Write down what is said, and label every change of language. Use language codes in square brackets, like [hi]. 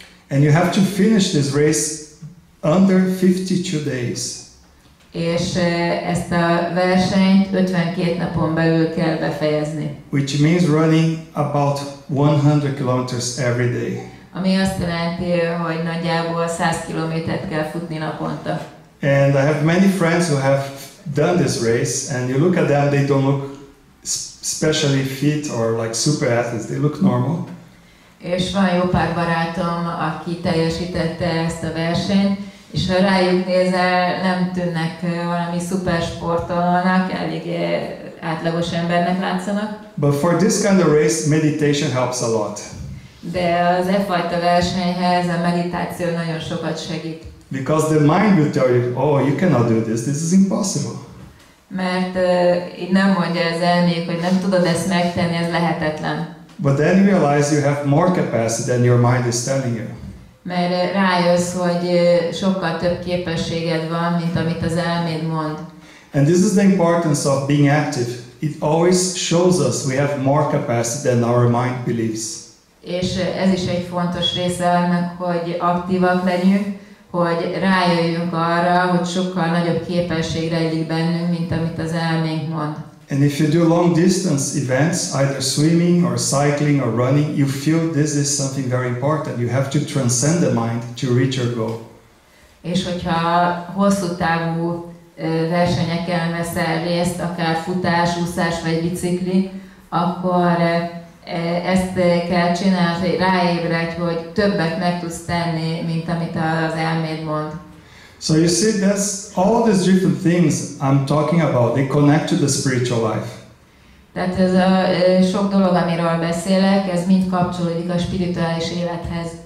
[en] And you have to finish this race under 52 days. [hu] És ezt a versenyt 52 napon belül kell befejezni. [en] Which means running about 100 kilometers every day. [hu] Ami azt jelenti, hogy nagyjából 100 kilométert kell futni naponta. [en] And I have many friends who have done this race, and you look at them, they don't look especially fit or like super athletes, they look normal. [hu] És van jó pár barátom, aki teljesítette ezt a versenyt, és ha rájuk nézel, nem tűnnek valami szuper sportolónak, elég átlagos embernek látszanak. [en] But for this kind of race, meditation helps a lot. [hu] De az e fajta versenyhez a meditáció nagyon sokat segít. [en] Because the mind will tell you, oh, you cannot do this is impossible. [hu] Mert így nem mondja az elmék, hogy nem tudod ezt megtenni, ez lehetetlen. [en] But then you realize you have more capacity than your mind is telling you. [hu] Mert rájössz, hogy sokkal több képességed van, mint amit az elméd mond. [en] And this is the importance of being active. It always shows us we have more capacity than our mind believes. [hu] És ez is egy fontos része annak, hogy aktívak legyünk, hogy rájöjjünk arra, hogy sokkal nagyobb képesség rejlik bennünk, mint amit az elménk mond. [en] And if you do long distance events, either swimming or cycling or running, you feel this is something very important. You have to transcend the mind to reach your goal. [hu] És hogyha hosszú távú versenyeken veszel részt, akár futás, úszás vagy bicikli, akkor ezt kell csinálni, hogy ráébredj, hogy többet meg tudsz tenni, mint amit az elméd mond. [en] So you see, that's all these different things I'm talking about. They connect to the spiritual life. [hu] Tehát ez a sok dolog, amiről beszélek, ez mind kapcsolódik a spirituális élethez.